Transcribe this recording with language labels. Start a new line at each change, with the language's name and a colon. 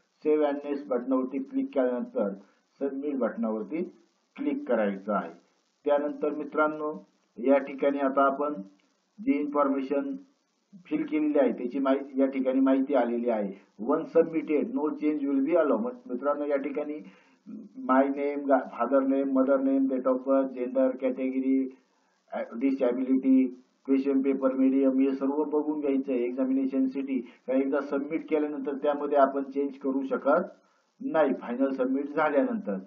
Marathi: Save and next बटनावरती click केल्यानंतर submit बटनावरती click करायचं आहे. त्यानंतर मित्रांनो या ठिकाणी आता आपण जी इन्फॉर्मेशन फिल केलेली आहे त्याची माहिती या ठिकाणी माहिती आलेली आहे.
English: One submitted no change will be allow.
Marathi: मित्रांनो या ठिकाणी माय name, father name, mother name, date of birth, gender, category, disability, question paper, medium हे सर्व बघून घ्यायचं आहे. एक्झामिनेशन सिटी एकदा सबमिट केल्यानंतर त्यामध्ये आपण चेंज करू शकत नाही फायनल सबमिट झाल्यानंतर.